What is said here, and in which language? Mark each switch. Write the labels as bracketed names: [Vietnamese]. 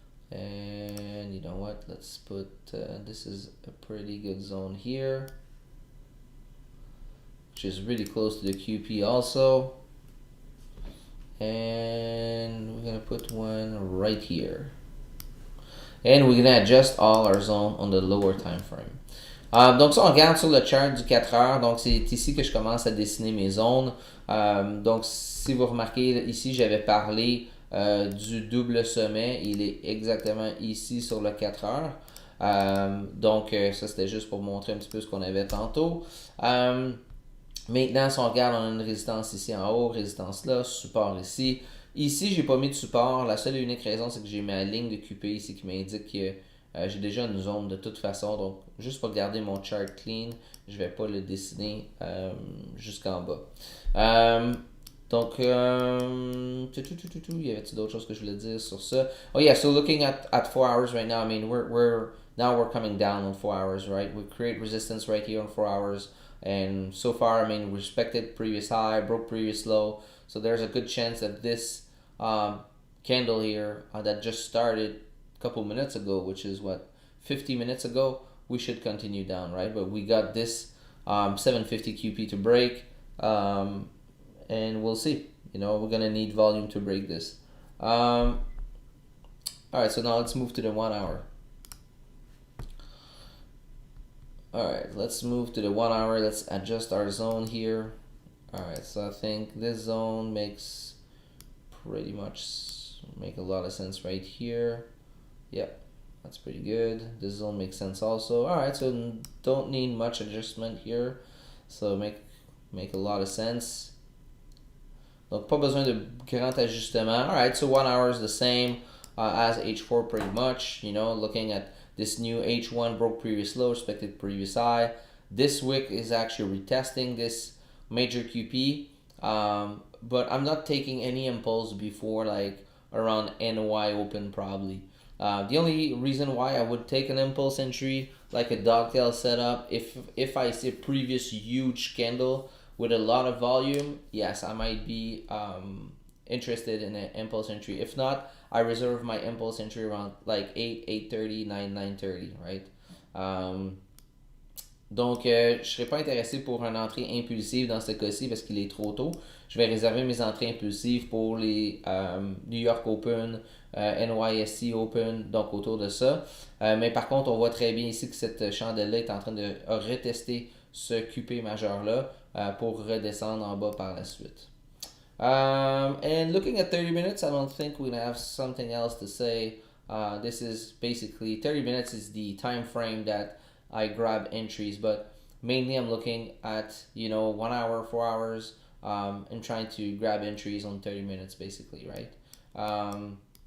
[English] And you know what? Let's put, this is a pretty good zone here, which is really close to the QP also. And we're going to put one right here. And we're going to adjust all our zone on the lower time frame. [French] Donc ça, on regarde sur le chart du 4 heures. Donc c'est ici que je commence à dessiner mes zones. Donc si vous remarquez, ici j'avais parlé du double sommet. Il est exactement ici sur le 4 heures. Donc ça c'était juste pour montrer un petit peu ce qu'on avait tantôt. Maintenant, si on regarde, on a une résistance ici en haut, résistance là, support ici. Ici, j'ai pas mis de support. La seule et unique raison, c'est que j'ai ma ligne de QP ici qui m'indique que j'ai déjà une zone de toute façon. Donc, juste pour garder mon chart clean, je vais pas le dessiner jusqu'en bas. Donc, y avait-il d'autres choses que je voulais dire sur ça? [English] Oh yeah, so looking at 4 hours right now, I mean, we're coming down on 4 hours, right? We create resistance right here on 4 hours. And so far, I mean, respected previous high, broke previous low. So there's a good chance that this candle here that just started a couple minutes ago, which is what, 50 minutes ago, we should continue down, right? But we got this 750 QP to break, and we'll see. You know, we're gonna need volume to break this. All right, so now let's move to the 1 hour. All right, let's move to the 1 hour. Let's adjust our zone here. All right, so I think this zone makes pretty much make a lot of sense right here. Yep, that's pretty good. This zone makes sense also. All right, so don't need much adjustment here. So make a lot of sense. [French] Donc pas besoin de grand ajustement. [English] All right, so 1 hour is the same as H4 pretty much. You know, looking at this new H1 broke previous low, respected previous high. This wick is actually retesting this major QP, but I'm not taking any impulse before like around NY open probably. The only reason why I would take an impulse entry like a dogtail setup, if I see a previous huge candle with a lot of volume, yes, I might be interested in an impulse entry. If not, I reserve my impulse entry around like 8, 8:30, 9, 9:30, right? [French] Donc, je ne serais pas intéressé pour une entrée impulsive dans ce cas-ci parce qu'il est trop tôt. Je vais réserver mes entrées impulsives pour les New York Open, NYSE Open, donc autour de ça. Mais par contre, on voit très bien ici que cette chandelle-là est en train de retester ce QP majeur-là pour redescendre en bas par la suite. [English] And looking at 30 minutes, I don't think we're gonna have something else to say. This is basically 30 minutes is the time frame that I grab entries, but mainly I'm looking at 1 hour, 4 hours, and trying to grab entries on 30 minutes basically, right?